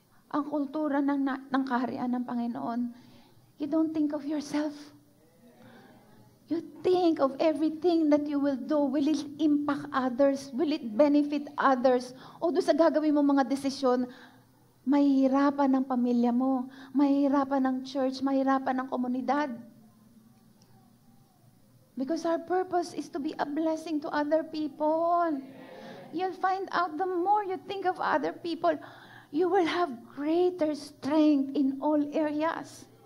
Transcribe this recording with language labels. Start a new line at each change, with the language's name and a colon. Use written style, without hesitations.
Filipino: Ang kultura ng kaharian ng Panginoon,
English: you don't think of yourself. You think of everything that you will do. Will it impact others? Will it benefit others?
Filipino: O doon sa gagawin mo mga desisyon, mahihirapan ng pamilya mo, mahihirapan ng church, mahihirapan ng komunidad.
English: Because our purpose is to be a blessing to other people. You'll find out the more you think of other people, you will have greater strength in all areas.